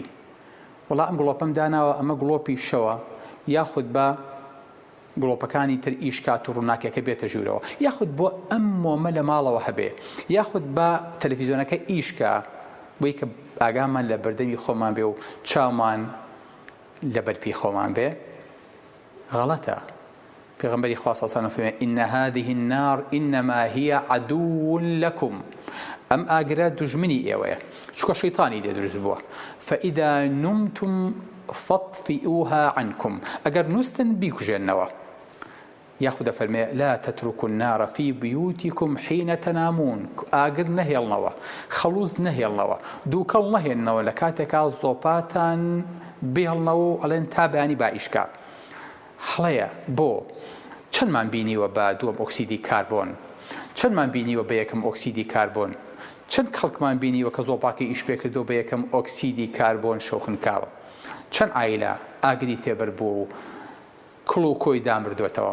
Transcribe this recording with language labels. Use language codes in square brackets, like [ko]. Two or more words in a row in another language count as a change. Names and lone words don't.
[ckb] وڵا ئەم گڵۆپەم داناوە ئەمە گڵۆپی شەوە یاخود بە گڵۆپەکانی تر ئیشکات و ڕووناکیەکە بێتە ژوورەوە یاخود بۆ ئەم مۆمە لە ماڵەوە هەبێ یاخود بە تەلەڤیزۆنەکە ئیشکە بۆی کە ئاگامان لە بەردەمی خۆمان بێ و چاومان لە بەرپی خۆمان بێ. غەڵەتە. پێغەمبەری خوا [ar] صلی الله علیه و سلم [ckb] فەرمێ [ar] ئین هذه النار انما هي عدو لكم. [ckb] ئەم ئاگرە دوژمنی ئێوەیە چونکە شەیطانی لێ دروست بووە. [ar] فإذا نمتم فاطفئوها عنكم. [ckb] ئەگەر نووستن بیکوژێنەوە. یاخود فەرمێ [ar] لا تتركوا النار في بيوتكم حين تنامون. [ckb] ئاگر نەهێڵنەوە خەڵوز نەهێڵنەوە دووکەڵ نەهێننەوە لە کاتێکا زۆپاتان بێڵنەوە و ئەڵێن تا بەیانی با ئیشکا. هەڵەیە بۆ چەندمان بینیوە بە دووەم ئۆکسیدی کاربۆن چەندمان بینیوە بە یەکەم ئۆکسیدی کاربۆن چەند خەڵکمان بینیوە کە زۆپاکی ئیش پێ کردو بە یەکەم ئۆکسیدی کاربۆن شۆخنکاوە، چەند ئایلە ئاگری تێبەر بوو و کڵ و کۆی دامردوێتەوە.